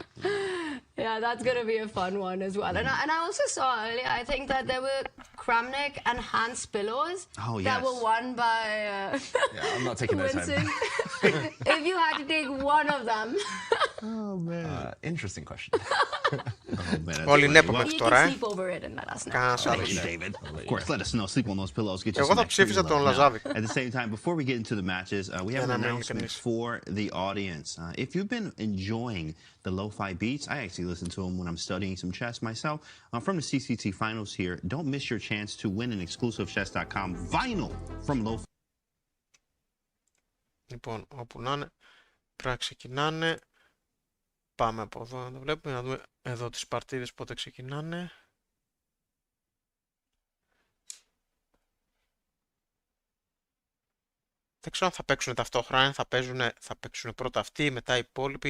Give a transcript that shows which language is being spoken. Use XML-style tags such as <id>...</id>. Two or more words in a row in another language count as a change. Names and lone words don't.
<en>Yeah, that's going to be a fun one as well. And I also saw earlier, I think that there were Kramnik and Hans pillows that were won by yeah, I'm not taking those Vincent. If you had to take one of them. Oh, man. Interesting question.</en> <el>Όλοι Νέπο μέχρι τώρα, Κανένας άλλος.</el> <en>Of course, let us know. Sleep on those pillows. Get</en> <el>Εγώ θα ψήφισα τον Λαζάβικ.</el> <en>At the same time, before we get into the matches, we have an announcement for the audience. If you've been enjoying the lo-fi beats, I actually listen to them when I'm studying some chess myself. From the CCT finals here, don't miss your chance to win an exclusive chess.com vinyl from lo-fi.</en> <el>Λοιπόν, όπου να είναι, πρέπει να ξεκινάνε. Πάμε από εδώ να το βλέπουμε, να δούμε εδώ τις παρτίδες πότε ξεκινάνε. Δεν ξέρω αν θα παίξουν ταυτόχρονα, θα παίξουν πρώτα αυτοί, μετά οι υπόλοιποι.</el>